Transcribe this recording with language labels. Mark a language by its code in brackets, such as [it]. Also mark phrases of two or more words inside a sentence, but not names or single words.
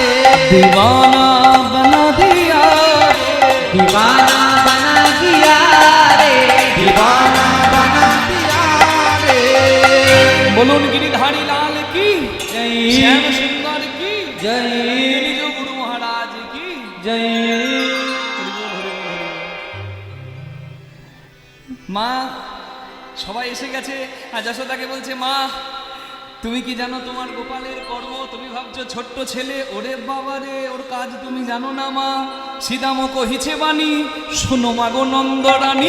[hi] दीवाना बना दिया दीवाना बना दिया रे दीवाना बना दिया रे बोलुन गिरिधारी लाल की जय श्याम सुंदर की जय निज गुरु महाराज की जय [bn] মা সবাই এসে গেছে আর যশোদাকে বলছে মা তুমি কি জানো তোমার গোপালের কর্ম তুমি ভাবছো ছোট্ট ছেলে ওরে বাবা রে ওর কাজ তুমি জানো না মা সীতাম কহিছে বাণী শোনো মাগো নন্দরানী